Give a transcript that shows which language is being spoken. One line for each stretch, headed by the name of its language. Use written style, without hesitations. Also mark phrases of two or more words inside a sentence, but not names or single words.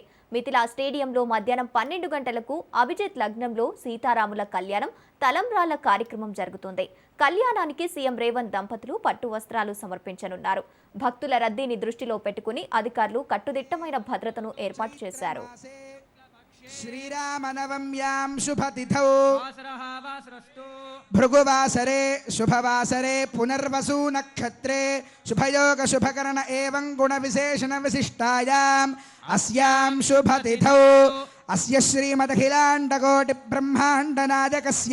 Telugu: మిథిలా స్టేడియంలో మధ్యాహ్నం 12 గంటలకు అభిజిత్ లగ్నంలో సీతారాముల కళ్యాణం తలంబ్రాల కార్యక్రమం జరుగుతుంది. కళ్యాణానికి సీఎం రేవంత్ దంపతులు పట్టు వస్త్రాలు సమర్పించనున్నారు. భక్తుల రద్దీని దృష్టిలో పెట్టుకుని అధికారులు కట్టుదిట్టమైన భద్రతను ఏర్పాటు చేశారు.
Sanskrit: श्रीरामनवम्यां शुभतिथौ भृगुवासरे शुभवासरे पुनर्वसु नक्षत्रे शुभयोग शुभकरण एवं गुणविशेषण विशिष्टायाम् अस्यां शुभतिथौ अस्य श्रीमदखिलाण्डकोटि ब्रह्माण्डनायकस्य